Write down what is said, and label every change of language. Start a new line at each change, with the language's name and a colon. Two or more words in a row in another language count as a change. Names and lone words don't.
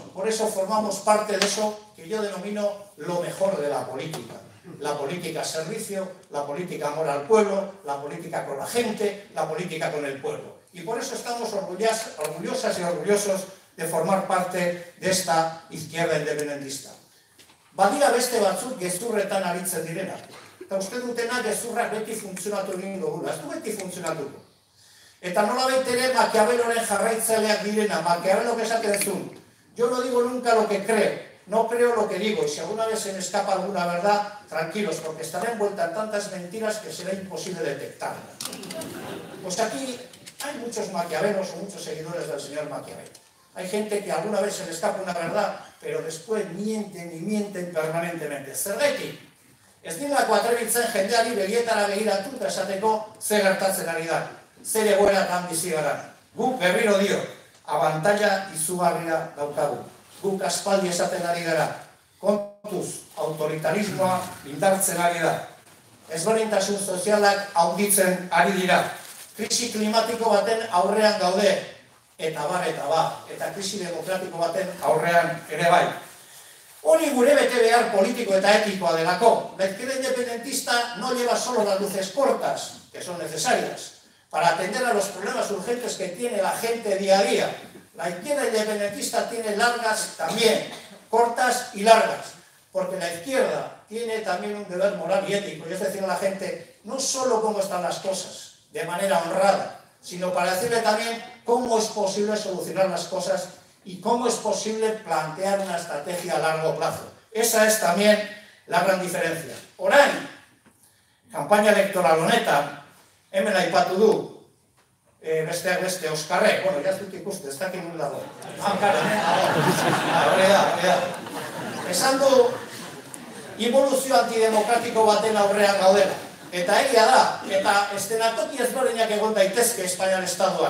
Spanish: Por eso formamos parte de eso que yo denomino lo mejor de la política. La política servicio, la política amor al pueblo, la política con la gente, la política con el pueblo. Y por eso estamos orgullosas y orgullosos de formar parte de esta izquierda independentista.
Basque: Badira beste batzuk gezurretan aritzen direnak. Eta uste dutena gezurrak beti funtzionatu egin dugula, ez du beti funtzionatuko. Eta nola baitere Maquiaveloren jarraitzaileak direna, Maquiavelok esaten zuen,
Spanish: yo no digo nunca lo que creo, no creo lo que digo, y si alguna vez se me escapa alguna verdad, tranquilos, porque estaré envuelta en tantas mentiras que será imposible detectarla. Pues aquí hay muchos Maquiavelos o muchos seguidores del señor Maquiavelo. Hay gente que alguna vez se le escapa una verdad, pero después mienten y mienten permanentemente.
Basque: Zergatik, ez dilako atrebitzen jendeari begietara begiratu eta esateko zer gertatzen ari da, zer egoeratan bizi gara. Guk berriro dio, abantaila izugarria daukagu. Guk aspaldi esaten ari gara, kontuz, autoritarismoa indartzen ari da. Ezberdintasun sozialak handitzen ari dira. Krisi klimatiko baten aurrean gaude, eta bar, eta krisi demokratiko baten aurrean ere bai. Hori gure bete behar politiko eta etikoa delako.
Spanish: La izquierda independentista no lleva solo las luces cortas, que son necesarias, para atender a los problemas urgentes que tiene la gente día a día. La izquierda independentista tiene largas también, cortas y largas, porque la izquierda tiene también un deber moral y ético, y es decir a la gente no solo cómo están las cosas, de manera honrada, sino para decirle también cómo es posible solucionar las cosas y cómo es posible plantear una estrategia a largo plazo. Esa es también la gran diferencia.
Basque: Orain,
Spanish: campaña electoral
Basque: honetan, hemen aipatu du, besteak beste Oskarrek, bueno, ya dut ikuste, ez dakit nun dago. Esan du, involuzio antidemokratiko baten aurrean gaudela. Eta egia da, eta estenatoki ezberdinak egon daitezke Espainian estatuan.